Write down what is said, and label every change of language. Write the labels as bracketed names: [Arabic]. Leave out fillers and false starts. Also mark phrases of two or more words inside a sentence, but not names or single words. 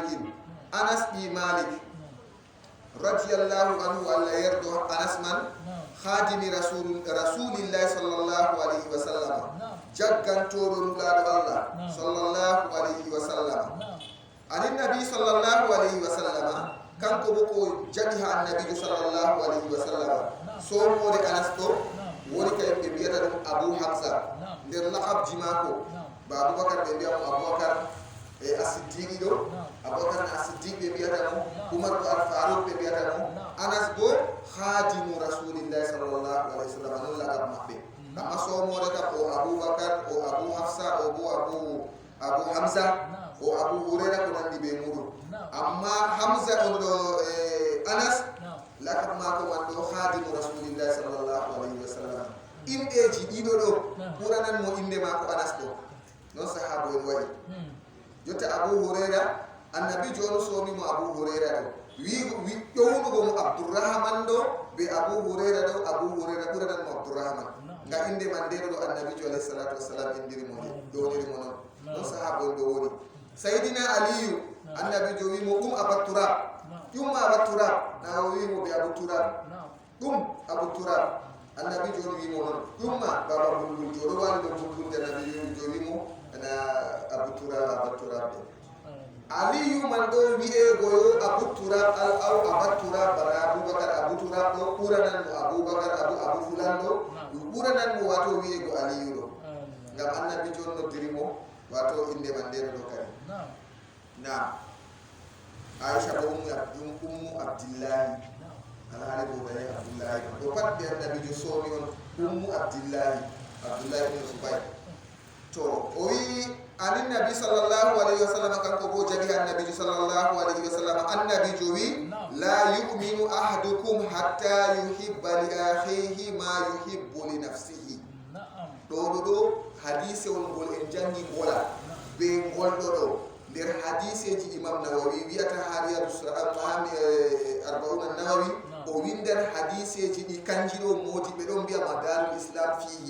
[Arabic] مالك رضي الله عنه [Fula] alla yardo anas man [Arabic] خادم رسول الله صلى الله عليه وسلم [Fula] jaggantoɗo nulaɗo [Arabic] الله صلى الله عليه وسلم عن النبي صلى الله عليه وسلم [Fula] kanko bo ko jaɓi ha annabijo [Arabic] صلى الله عليه وسلم [Fula] somode Anas ɗo woni kay ɓe mbiyata ɗum Abu Hamza nder laqabji mako ba Aboubacar ɓe mbiyamo Aboubacar e As-Siddiqi ɗo Aboubacar As-Siddiq ɓe mbiyata mo Umar ko Al-Faruq ɓe mbiyata mo Anas bo [Arabic] خادم رسول الله صلى الله عليه وسلم [Fula] non laqab maɓɓe amma somode kam o Aboubacar o Abu Hafsa o bo Abu Hamza o Abu Huraira ko nandi ɓe muɗum amma Hamza on ɗo Anas laqab mako man ɗo [Arabic] خادم رسول الله صلى الله عليه وسلم [Fula] inɗeji ɗiɗo ɗo ɓuranan mo inde mako Anas ɗo non sahaba en waɗi jotta Abu Huraira annabi joni somimo Abu Huraira ɗo wi ƴownugo mo Abdourahman ɗo be Abu Huraira ɗo Abu Huraira ɓuranan mo Abdourahman nga inde man ndeɗo ɗo annabijo [Arabic] عليه الصلاة والسلام [Fula] indirimo ɗownirimo noon non sahaba en ɗo woni Sayyidina Aliyu annabijo wimo ɗum Abu Turab ɗum Abu Turab na o wimo be Abu Turab ɗum Abu Turab annabi joni wimo noon ɗumma baba bulbul joɗo wali ɗo bulbulde annabi jo wimo ana Abu Turab ɗo Aliyu man ɗo wi'egoyo Abu Turab aw Abu Turab bara Aboubacar Abu Turab ɗo ɓuranan mo Aboubacar Abu fulan ɗo ɓuranan mo wato wi'ego Aliyu ɗo ngam annabi joni noddirimo wato inde man ndeɗo ɗo kadi nam Aisha bo ummu Abdillahi alhaali bo bane Abdullahi ɗo pat ɓe annabijo soomi on ummu Abdillahi ibn Zubayr to o wi [Arabic] عن النبي صلى الله عليه وسلم [Fula] kanko bo jaɓi annabijo [Arabic] صلى الله عليه وسلم [Fula] annabijo wi [Arabic] لا يؤمن أحدكم حتى يحب لأخيه ما يحب لنفسه [Fula] ɗo hadisewol ngol en jangi ngola be ngolɗo ɗo nder hadiseji Imam Nawawi wiyata ha Riyadus Arba'un an-Nawawi o windan hadiseji ɗi kanji ɗo modi ɓe ɗon mbiya [Arabic] مدار الإسلام [Fula] fihi